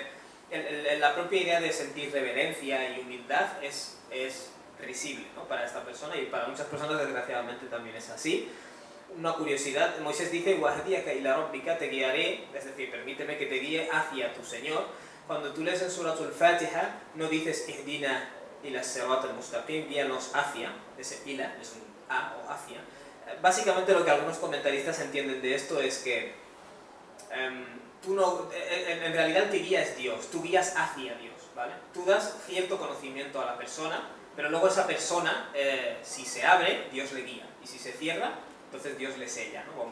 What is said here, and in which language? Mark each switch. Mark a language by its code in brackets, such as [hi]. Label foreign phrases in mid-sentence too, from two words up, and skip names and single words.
[es] La propia idea de sentir reverencia y humildad es risible, ¿no? Para esta persona, y para muchas personas desgraciadamente también es así. Una curiosidad, Moisés dice, te guiaré, es decir, permíteme que te guíe hacia tu Señor. Cuando tú lees en Suratul Fatiha, no dices [ar] اهدنا إلى صراط المستقيم, [es] guíanos hacia, ese ila es un a o hacia. Básicamente lo que algunos comentaristas entienden de esto es que tú no, en realidad el que guía es Dios, tú guías hacia Dios, ¿vale? Tú das cierto conocimiento a la persona, pero luego esa persona, si se abre, Dios le guía, y si se cierra, entonces Dios le sella, ¿no?